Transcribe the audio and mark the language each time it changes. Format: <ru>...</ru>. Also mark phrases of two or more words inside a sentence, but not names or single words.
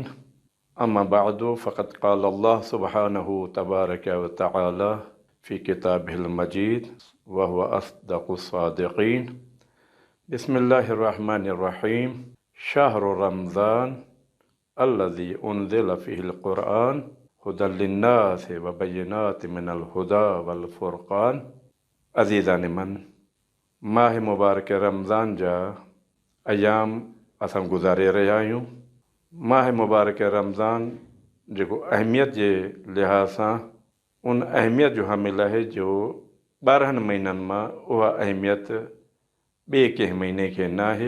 <ar>أما بعد، فقد قال الله سبحانه تبارك وتعالى في كتابه المجيد وهو أصدق الصادقين. بسم الله الرحمن الرحيم. شهر رمضان الذي أنزل فيه القرآن هدى للناس وبينات من الهدى والفرقان.</ar> <fa>عزیزان من,</fa> <sd>माह मुबारक रमज़ान जा अयाम असां गुज़ारे रहिया आहियूं। माह मुबारक रमज़ान जेको अहमियत जे लिहाज़ सां उन अहमियत जो हामिल आहे जो 12 महीननि मां उहा अहमियत ॿिए कंहिं महीने खे न आहे।</sd>